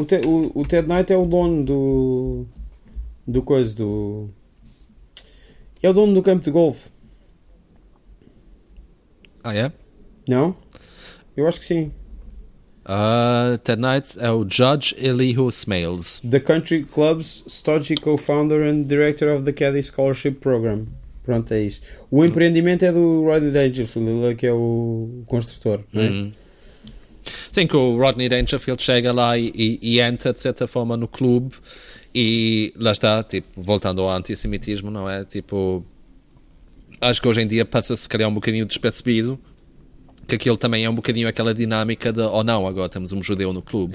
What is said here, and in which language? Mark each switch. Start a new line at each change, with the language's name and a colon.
Portuguese: O Ted Knight é o dono do... Do coisa, do... É o dono do campo de golfe. Ah, é? Não? Eu acho que sim. Ted Knight é o Judge Elihu Smales.
English: The Country Club's stodgy co-founder and director of the Caddy Scholarship Program.
Portuguese: Pronto, é isso. O empreendimento é do Rodney Dangerfield, que é o construtor, não é? Sim, que o Rodney Dangerfield chega lá e entra, de certa forma, no clube. E lá está, tipo, voltando ao antissemitismo, não é? Tipo, acho que hoje em dia passa-se, se calhar, um bocadinho despercebido, que aquilo também é um bocadinho aquela dinâmica de, ou não, agora temos um judeu no clube.